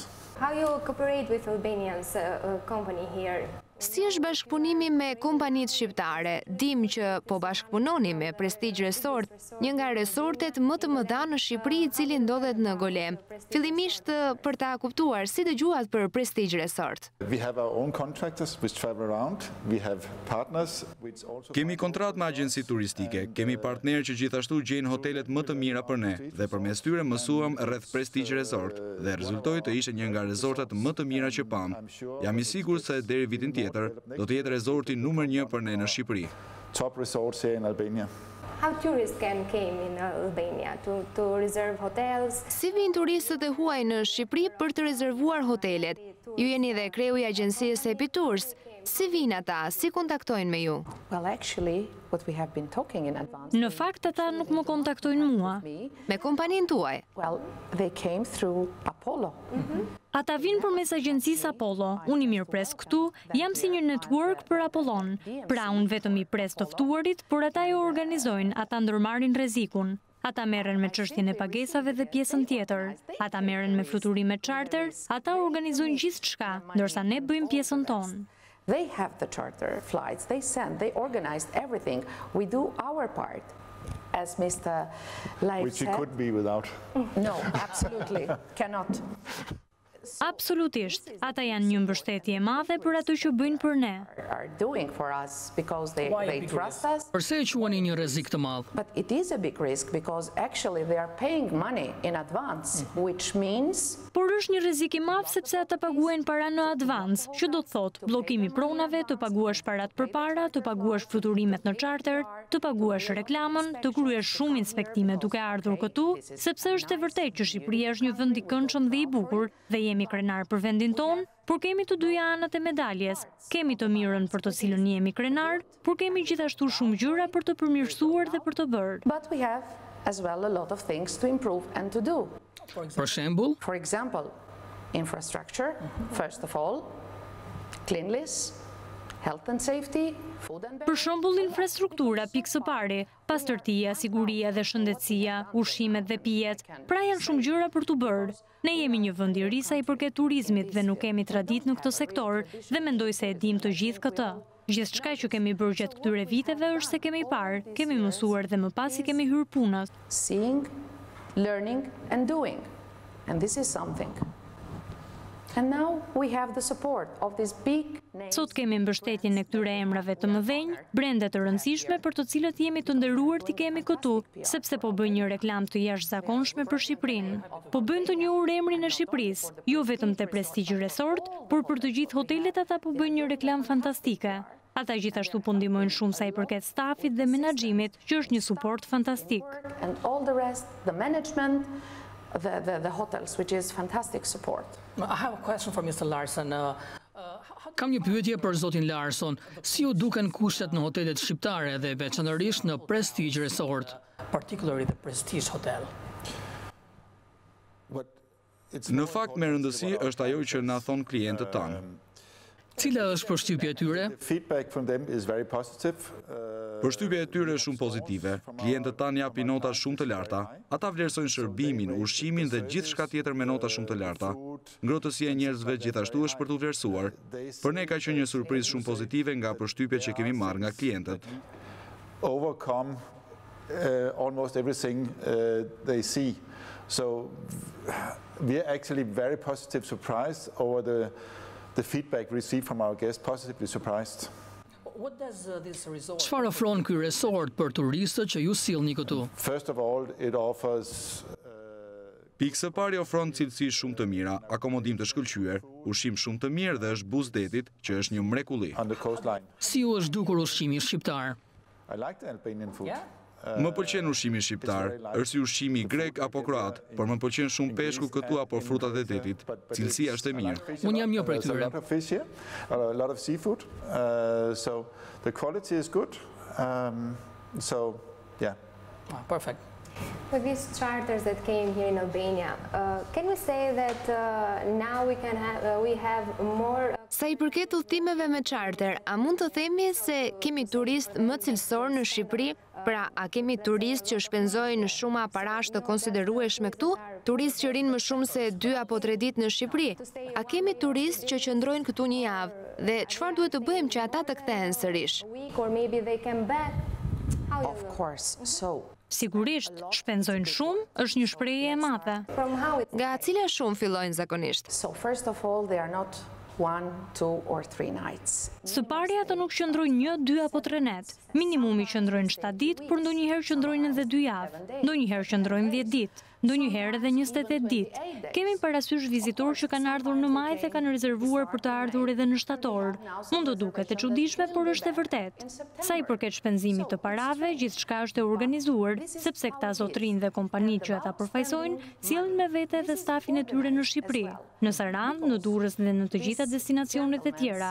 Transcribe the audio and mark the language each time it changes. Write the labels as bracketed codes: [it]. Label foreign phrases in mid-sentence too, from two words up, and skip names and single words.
[en] How you cooperate with Albanians company here? [sq] Si është bashkëpunimi me kompanitë shqiptare? Dim që po bashkëpunoni me Prestige Resort, një nga resortet më të mëdha në Shqipëri i cili ndodhet në Golem. Fillimisht për ta kuptuar si dëgjuat për Prestige Resort. [en] We have our own contractors which travel around. We have partners which also... [sq] Kemi kontrat me agjenci turistike, kemi partnerë që gjithashtu gjejnë hotelet më të mira për ne dhe përmes tyre mësuam rreth Prestige Resort dhe rezultoi të ishte një nga resortet më të mira që pam. Jam i sigurt se deri vitin tjetër do të jetë rezorti numër 1 për ne në Shqipëri. [en] Top resorts here in Albania. How tourists can came in Albania to reserve hotels? [sq] Si vijnë turistët e huaj në Shqipëri për të rezervuar hotelet? Ju jeni dhe kreu i agjencisë Happy Tours. Si vijnë ata? Si kontaktojnë me ju? [en] Well, actually, what we have been talking in advance... [sq] Në fakt ata nuk më kontaktojnë mua. Me kompaninë tuaj? [en] Well, they came through Apollo. [sq] Ata vinë përmes agjencisë Apollo. Unë i mirëpres këtu, jam si një network për Apollon. Pra unë vetëm i pres të ftuarit, por ata jo organizojnë, ata ndërmarrin rrezikun. Ata merren me çështjen e pagesave dhe pjesën tjetër. Ata merren me fluturime charter, ata organizojnë gjithçka, ndërsa ne bëjmë pjesën tonë. [en] They have the charter flights, they send, they organized everything. We do our part. As Mr. Leif Which you said... could be without. No, absolutely, cannot. [sq] Absolutisht, ata janë një mbështetje e madhe për ato që bëjnë për ne. [en] Are doing for us because they trust us. [sq] Përse e quani një rrezik të madh? [en] But it is a big risk because actually they are paying money in advance, which means... [sq] Por është një rrezik i madh sepse ata paguajnë para në advance, që do të thotë bllokimi pronave, të paguash parat përpara, të paguash fluturimet në charter, të paguash reklamën, të kryesh shumë inspektime duke ardhur këtu, sepse është e vërtetë që Shqipëria është një vend i këndshëm dhe i bukur dhe jemi krenar për vendin tonë, por kemi të dyja anët e medaljes. Kemi të mirën për të cilën jemi krenar, por kemi gjithashtu shumë gjëra për të përmirësuar dhe për të bërë. [en] But we have as well a lot of things to improve and to do. [sq] Për shembull, [en] For example, infrastructure, first of all, cleanliness, health and safety, food and [sq] Për shembull, infrastruktura, pikë së pari, pastërtia, siguria dhe shëndetësia, ushqimet dhe pijet, pra janë shumë gjëra për të bërë. Ne jemi një vend i ri sa i përket turizmit dhe nuk kemi traditë në këtë sektor dhe mendoj se e dim të gjithë këtë. Gjithçka që kemi bërë gjatë këtyre viteve është se kemi parë, kemi mësuar dhe më pas i kemi hyrë punës. [en] seeing, learning and doing. And this is something. And now we have the support of this big [sq] Sot kemi mbështetjen e këtyre emrave të mëdhenj, brende të rëndësishme për të cilët jemi të nderuar t'i kemi këtu, sepse po bëjnë një reklam të jashtëzakonshme për Shqipërinë. Po bëjnë të njohur emrin e Shqipërisë, jo vetëm te prestigjë resort, por për të gjithë hotelet ata po bëjnë një reklam fantastike. Ata gjithashtu po ndihmojnë shumë sa i përket stafit dhe menaxhimit, që është një suport fantastik. [en] And all the rest, the management, the hotels, which is fantastic support. I have a question for Mr. Larsen. [sq] Kam një pyetje për zotin Larson. Si u duken kushtet në hotelet shqiptare dhe veçanërisht në Prestige Resort, [en] particularly the Prestige Hotel? [sq] Në fakt me rëndësi është ajo që na thon klientët tanë. Cila është përshtypja e tyre? Përshtypja e tyre është shumë pozitive. Klientët tanë japin nota shumë të larta. Ata vlerësojnë shërbimin, ushqimin dhe gjithçka tjetër me nota shumë të larta. Ngrohtësia e njerëzve gjithashtu është për të vlerësuar. Për ne ka qenë një surprizë shumë pozitive nga përshtypjet që kemi marrë nga klientët. [en] Overcome almost everything they see. So we are actually very positive surprised over the feedback received from our guests, positively surprised. [sq] Çfarë ofron ky resort për turistët që ju sillni këtu? [en] First of all, it offers [sq] Pikë së pari ofron cilësi shumë të mira, akomodim të shkëlqyer, ushqim shumë të mirë dhe është buzë detit, që është një mrekulli. Si ju është dukur ushqimi shqiptar? [en] I like the Albanian food. [sq] Më pëlqen ushqimi shqiptar, është si ushqimi grek apo kroat, por më pëlqen shumë peshku këtu apo frutat e detit. Cilësia është e mirë. Unë jam një prej tyre. [en] A lot of seafood. So the quality is good. So yeah. Perfect. For these charters that came here in Albania, can we say that now we have more... [sq] Sa i përket udhëtimeve me charter, a mund të themi se kemi turist më cilësor në Shqipëri? Pra, a kemi turist që shpenzojnë shumë parash të konsiderueshme këtu? Turist që rinë më shumë se 2 apo 3 ditë në Shqipëri? A kemi turist që qëndrojnë këtu një javë? Dhe çfarë duhet të bëjmë që ata të kthehen sërish? [en] Of course, so... [sq] Sigurisht, shpenzojnë shumë është një shprehje e madhe. Nga cila shumë fillojnë zakonisht? [en] So first of all, they are not 1, 2 or 3 nights. [sq] Së pari ata nuk qëndrojnë 1, 2 apo 3 net. Minimumi qëndrojnë 7 ditë, por ndonjëherë qëndrojnë edhe 2 javë. Ndonjëherë qëndrojnë 10 ditë. Ndonjëherë edhe 28 ditë. Kemi parasysh vizitorë që kanë ardhur në maj dhe kanë rezervuar për të ardhur edhe në shtator. Mund të duket e çuditshme, por është e vërtetë. Sa i përket shpenzimit të parave, gjithçka është e organizuar, sepse këta zotrinj dhe kompanitë që ata përfaqësojnë sjellin me vete edhe stafin e tyre në Shqipëri, në Sarandë, në Durrës dhe në të gjitha destinacionet e tjera.